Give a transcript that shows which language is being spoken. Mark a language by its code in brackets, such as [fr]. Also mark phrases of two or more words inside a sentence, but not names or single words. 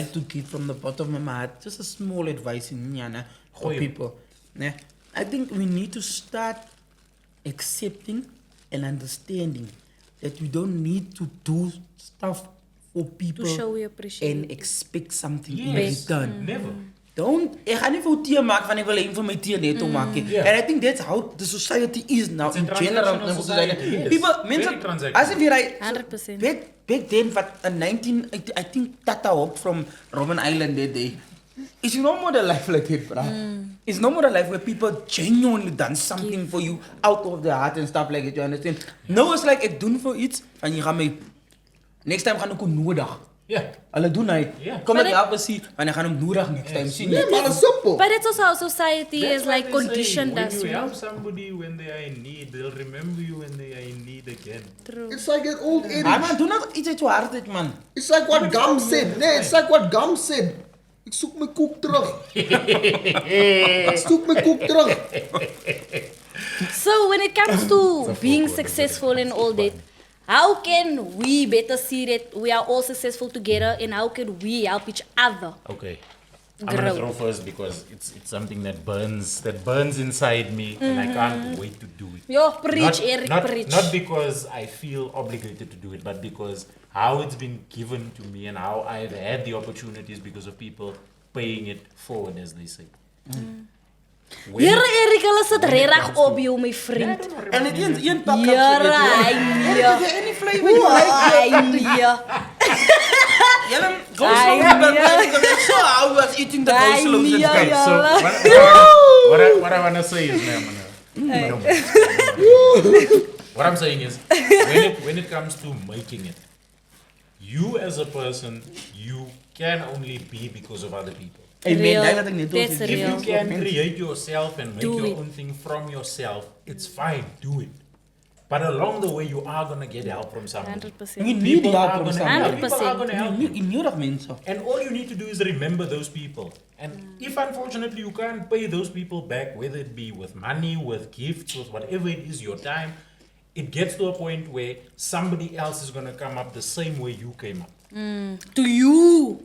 [en] like to give from the bottom of my heart just a small advice in Nyana for [af] Goeie. [en] people. Yeah. I think we need to start accepting and understanding that we don't need to do stuff for people To show we appreciate and it. expect something Yes. in return. Never. Don't, [af] ek gaan nie vir jou tee maak van ek wil een van my tee net om maak nie. [en] Yeah. And I think that's how the society is now It's a in general. transactional society, yes. People, Very [af] mense, [en] transactional. as if [af] jy ry, [en] 100%. back then, wat in 19, I think Tata Hawk from Robben Island that day, it's no more the life like that, bruh. It's no more the life where people genuinely done something for you out of their heart and stuff like that, you understand? No, it's like, [af] ek doen vir iets, en jy gaan my, [en] next time [af] gaan ek hom nodig. [en] Yeah. [af] Hulle doen hy, [en] Yeah. [af] kom [en] But [af] ek [en] it- [af] help sien, en ek gaan hom nodig [en] next time, [af] sien jy? [en] Yeah, man, it's simple. But it's also how society That's is why like they say conditioned us. When you You know? help somebody when they are in need, they'll remember you when they are in need again. True. It's like an old Ah adage. [af] man, doen nou iets uit jou hart uit, man. [en] It's like what Gum said. Nee, it's like what Gum said. [af] Ek soek my koek terug. Ek soek my koek terug. [en] So when it comes to being successful and all that, how can we better see that we are all successful together and how can we help each other? Okay. I'm gonna throw first because it's something that burns inside me and I can't wait to do it. Yo, preach, Eric, preach. Not because I feel obligated to do it, but because how it's been given to me and how I've had the opportunities because of people paying it forward, as they say. When- [af] Here, Eric, hulle sit [en] when it [af] regtig [en] comes to- [af] op jou, my vriend. En dit een pak Here, hy nee. [en] any flavor you like. [af] Hy nee. Jelle, [en] go Ai, slow, but [af] nee. [en] so I was eating the Ai, coleslaw. [af] nee, [en] Okay, [af] ja. [en] so what I want to say is, what I'm saying is, when it comes to making it, you as a person, you can only be because of other people. Amen. Real. [af] Daar wat ek net [en] That's [af] sê. [en] If real. you can create yourself and make Do your it. own thing from yourself, it's fine, do it. But along the way, you are going to get help from somebody. 100%. You need People help are from gonna- somebody. People are going to help you. You [af] nodig mense. [en] And all you need to do is remember those people. And if unfortunately you can't pay those people back, whether it be with money, with gifts, with whatever it is, your time, it gets to a point where somebody else is going to come up the same way you came up. To you.